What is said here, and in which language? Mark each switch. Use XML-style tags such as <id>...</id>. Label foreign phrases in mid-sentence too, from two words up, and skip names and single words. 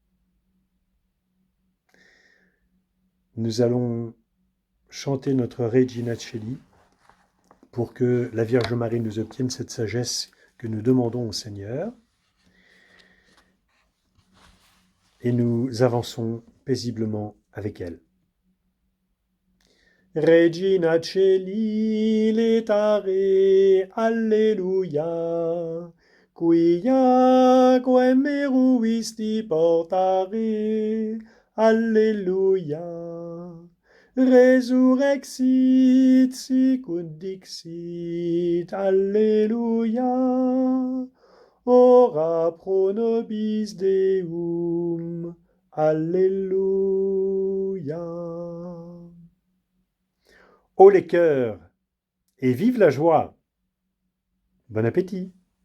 <fr>Nous allons chanter notre Regina Coeli pour que la Vierge Marie nous obtienne cette sagesse que nous demandons au Seigneur. Et nous avançons paisiblement avec elle.</fr> <la>Regina Coeli letare, Alleluia, quia quem meruisti portare, Alleluia. Resurrexit sicut dixit, Alleluia. Ora pro nobis Deum,</la> <fr>Alléluia. Haut les cœurs et vive la joie. Bon appétit.</fr>